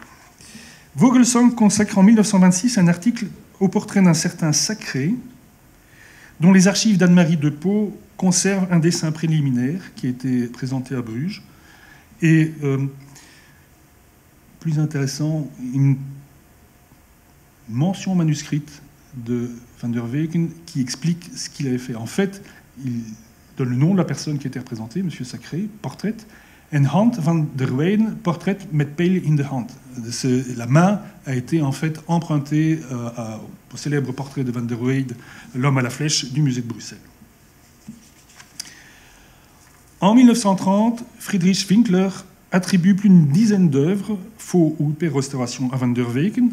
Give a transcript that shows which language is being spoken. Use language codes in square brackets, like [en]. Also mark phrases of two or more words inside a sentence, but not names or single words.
[fr] Vogelsang consacre en 1926 un article au portrait d'un certain Sacré, dont les archives d'Anne-Marie de Pau conservent un dessin préliminaire qui a été présenté à Bruges. Et plus intéressant, une mention manuscrite de Van der Weyken qui explique ce qu'il avait fait. En fait, il donne le nom de la personne qui était représentée, M. Sacré, portrait, [nl] en Hand van der Weyden, portrait met pijl in de hand. [fr] La main a été en fait empruntée au célèbre portrait de Van der Weyden, l'homme à la flèche du musée de Bruxelles. En 1930, Friedrich Winkler attribue plus d'une dizaine d'œuvres, faux ou hyper-restauration, à Van der Weyken.